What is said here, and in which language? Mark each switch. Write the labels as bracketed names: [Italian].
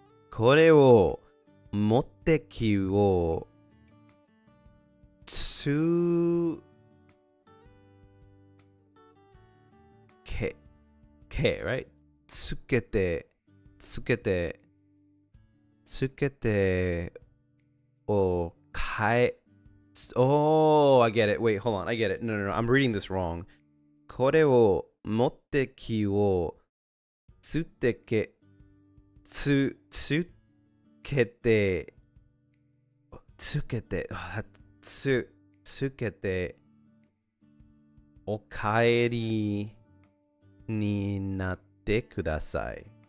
[Japanese] これを持ってきをつけ right? つけてを変え [English] Oh, I get it. Wait, hold on. I get it. No, I'm reading this wrong. [Japanese] これを持ってきをつけお帰りになってください。